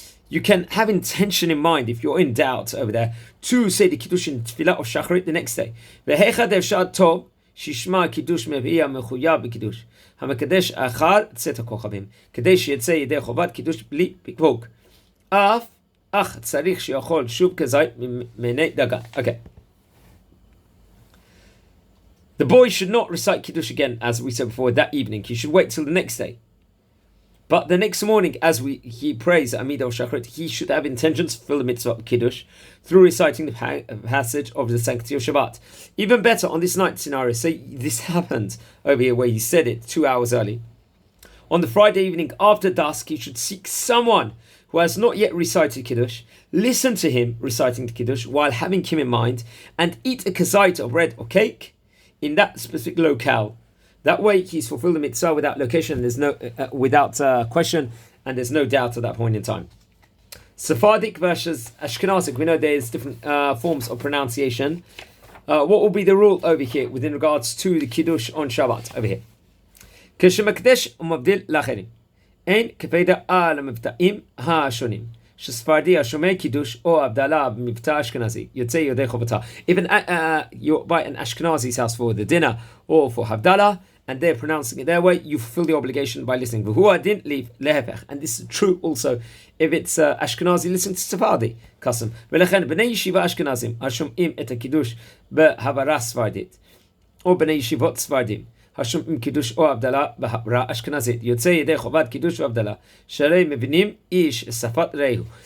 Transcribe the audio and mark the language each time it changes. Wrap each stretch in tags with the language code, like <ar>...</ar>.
<en>You can have intention in mind if you're in doubt over there to say the kiddush in tefillah of shachrit the next day.</en> <he>V'heicha defshad tov shishma kiddush mevi'ah mechuyav b'kiddush hamekadesh achar tzet hakochavim כדי שיצא ידי חובת קידוש בלי פקפוק. אך צריך שיאכול שוב כזית מיני דגן.</he> <en>Okay. The boy should not recite Kiddush again, as we said before, that evening. He should wait till the next day. But the next morning, as he prays Amidah of Shachrit, he should have intention to fulfill the mitzvah of Kiddush through reciting the passage of the Sanctity of Shabbat. Even better, on this night scenario, say this happened over here where he said it 2 hours early. On the Friday evening after dusk, he should seek someone who has not yet recited Kiddush, listen to him reciting the Kiddush while having him in mind, and eat a kazait of bread or cake in that specific locale. That way, he's fulfilled the mitzvah without location, there's no without question, and there's no doubt at that point in time. Sephardic versus Ashkenazic, we know there's different forms of pronunciation. What will be the rule over here within regards to the Kiddush on Shabbat over here?</en> <he>כשמקדש ומבדיל לאחרים, אין כפיידה על המבטאים השונים. שספרדי השומע קידוש או הבדלה במבטא אשכנזי יוצא ידי חובתה.</he> <en>Even you're by an Ashkenazi's house for the dinner or for Havdalah, and they're pronouncing it their way, you fulfill the obligation by listening.</en> <he>והוא הדין להפך.</he> <en>And this is true also if it's Ashkenazi listening to Sephardi custom.</en> <he>ולכן בני ישיבה אשכנזים השומעים את הקידוש בהברה ספרדית, או בני ישיבות ספרדים השומעים קידוש או הבדלה בהברה אשכנזית, יוצא ידי חובת קידוש והבדלה, שהרי מבינים איש שפת רעהו.</he>